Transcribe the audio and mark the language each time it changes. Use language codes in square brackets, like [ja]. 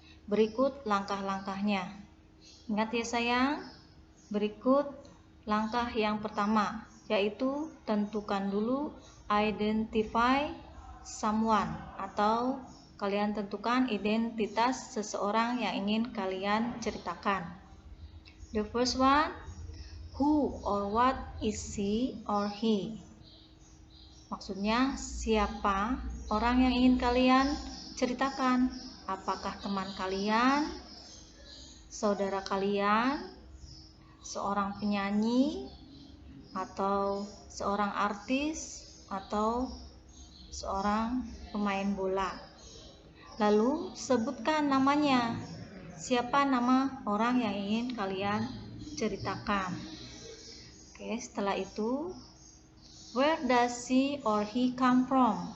[id] Berikut langkah-langkahnya. Ingat ya sayang, berikut langkah yang pertama, yaitu tentukan dulu [en] identify someone [id] atau kalian tentukan identitas seseorang yang ingin kalian ceritakan. [en] The first one, who or what is she or he? [id] Maksudnya siapa orang yang ingin kalian ceritakan? Apakah teman kalian, saudara kalian, seorang penyanyi, atau seorang artis, atau seorang pemain bola? Lalu sebutkan namanya. Siapa nama orang yang ingin kalian ceritakan? Oke, setelah itu, [en] where does she or he come from?